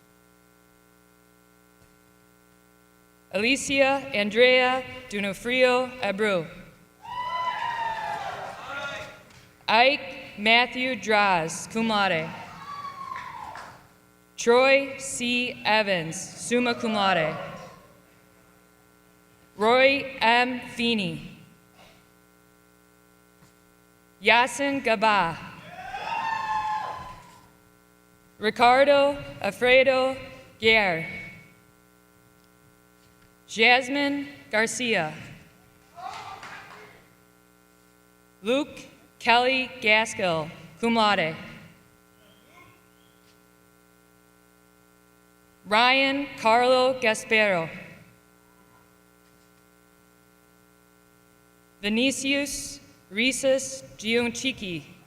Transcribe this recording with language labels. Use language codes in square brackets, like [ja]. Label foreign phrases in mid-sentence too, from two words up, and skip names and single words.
[en] Alicia Andrea Dunofrio Abreu. Ike Matthew Draz, cum laude. Troy C. Evans, summa cum laude. Roy M. Feeney. Yasin Gaba. Ricardo Alfredo Guerre. Jasmine Garcia. Luke Kelly Gaskill, cum laude. Ryan Carlo Gaspero. Vinicius Rhesus Giunchiki.